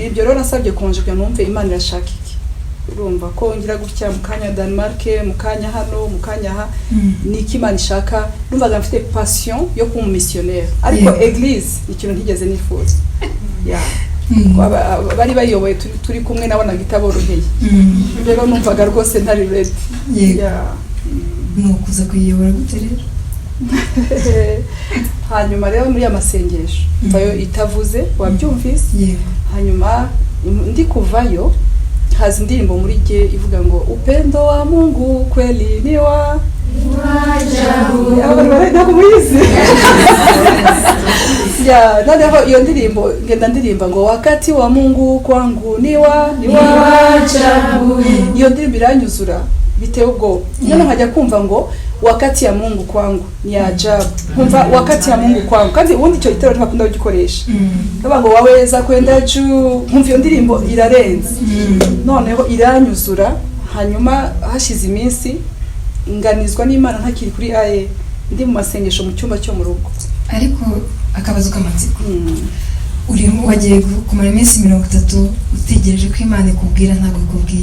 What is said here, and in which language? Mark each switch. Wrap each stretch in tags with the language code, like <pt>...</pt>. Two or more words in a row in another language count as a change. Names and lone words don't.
<rw>ibyo rero nasabye konje kugira numve Imana irashaka iki urumva ko ngira gutya mu kanya Denmark mu kanya hano mu kanya ha niki Imana ishaka numvaga mfite passion yo kuba missionnaire ariko eglise ikintu ntigeze nifuza bari bayoboye turi kumwe nabonaga itaboroheye rero numvaga rwose ntari ready nukuza kuyiyobora gute rero hanyuma rero muri amasengesho mvayo itavuze wabyumvise hanyuma ndi kuvayo haza indirimbo muri gihe ivuga ngo</rw> <sw>upendo wa Mungu kweli ni wa</sw> <rw>ajabu muyizi noneho iyo ndirimbo ngenda ndirimba ngo</rw> <sw>wakati wa Mungu kwangu ni wa ajabu</sw> <rw>iyo ndirimbo iranyuzura bitewe ubwo none nkajya kumva ngo</rw> <sw>wakati ya Mungu kwangu ni ajabu</sw> <rw>kumva</rw> <sw>wakati ya Mungu kwangu</sw> <rw>kandi ubundi icyo gitero ntibakunda kugikoresha kaba ngo</rw> <sw>waweza kwenda juu</sw> <rw>kumva iyo ndirimbo irarenze noneho iranyuzura hanyuma hashize iminsi nganizwa n'Imana ntakiri kuri aye ndi mu masengesho mu cyumba cyo mu rugo ariko akabazo k'amatsiko urimo wagiye kumara iminsi 30 utegereje ko Imana ikubwira ntabwo ikubwiye</rw>